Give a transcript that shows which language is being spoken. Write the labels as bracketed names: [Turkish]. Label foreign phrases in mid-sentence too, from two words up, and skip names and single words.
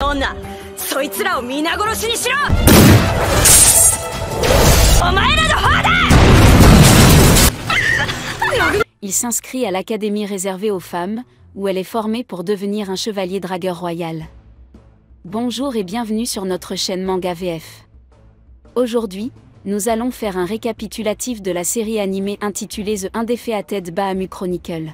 [Japanese] 女、そいつらを皆殺しにしろ。お前らの方だ。 [French] Il s'inscrit à l'académie réservée aux femmes, où elle est formée pour devenir un chevalier dragueur royal. Bonjour et bienvenue sur notre chaîne Manga VF. Aujourd'hui, nous allons faire un récapitulatif de la série animée intitulée The Undefeated Baamu Chronicle.